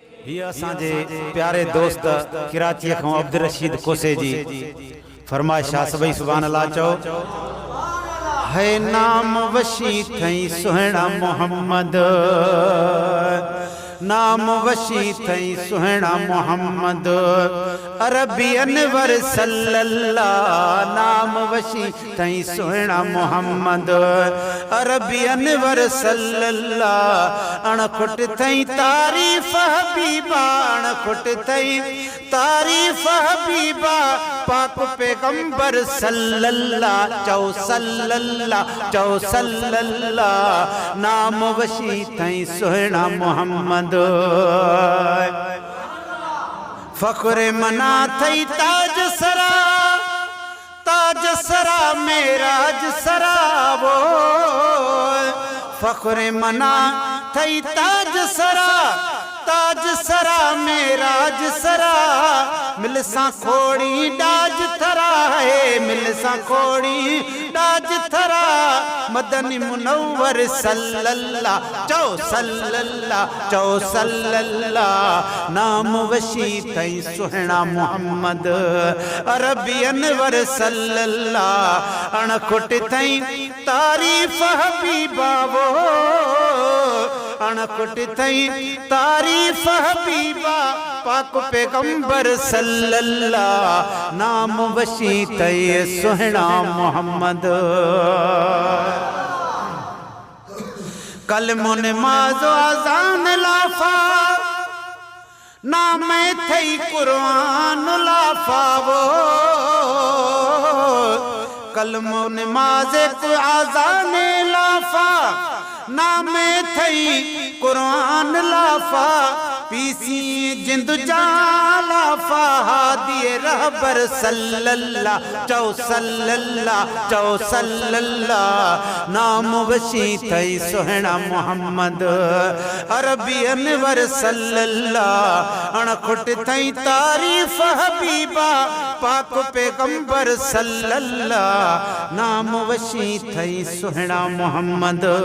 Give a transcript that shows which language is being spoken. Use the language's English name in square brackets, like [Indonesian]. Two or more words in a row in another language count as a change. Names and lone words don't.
[Sindhi] ये असांजे प्यारे दोस्त कराची खां अब्दुल रशीद कोसे जी फरमाइशा सभई [Arabic] سبحان الله [Sindhi] चओ। है नाम वशी थई सुहिणा मोहम्मद, नाम वशी थई सुहिणा मोहम्मद, अरबी अनवर सल्लल्लाह। नाम वशी थई सुहिणा मोहम्मद, अरबी अनवर सल्लल्लाह। अणखुट थई तारीफ हबीबा, अणखुट थई तारीफ हबीबा, पाक पैगंबर सल्लल्लाह। चौ सल्लल्लाह, चौ सल्लल्लाह। नाम वशी थई सुहिणा मोहम्मद, फख्रे मना थई ताज सरा, ताज सरा मेराज सरा वो। फख्रे मना थई ताज सरा, ताज सरा मेराज सरा। मिलसा खोड़ी डाज थरा है, मिलसा खोड़ी डाज थरा। मदनी मुनव्वर सल्लल्लाह, चौ सल्लल्लाह, चौ सल्लल्लाह। नाम वशी थई सुहिणा मोहम्मद, अरबी अनवर सल्लल्लाह। अणखुट थई तारीफ हबीबा वो, अणखुट थई तारीफ हबीबा, पाक पैगंबर सल्लल्लाह। नाम वशी थई सुहिणा मोहम्मद। कलमो नमाज़ अज़ान लाफा, नाम थई कुरान लाफा वो। कलमो नमाज़ अज़ान लाफा, नाम थई कुरान लाफा। पीसी जिंद लाफा, हादिए रहबर सल्लल्लाह। चौ सल्लल्लाह, चौ सल्लल्लाह। नाम वशी थई सुहिणा मोहम्मद, अरबी अनवर सल्लल्लाह। अणखुट थई तारीफ हबीबा, पाक पैगंबर सल्लल्लाह। नाम वशी थई सुहिणा मोहम्मद।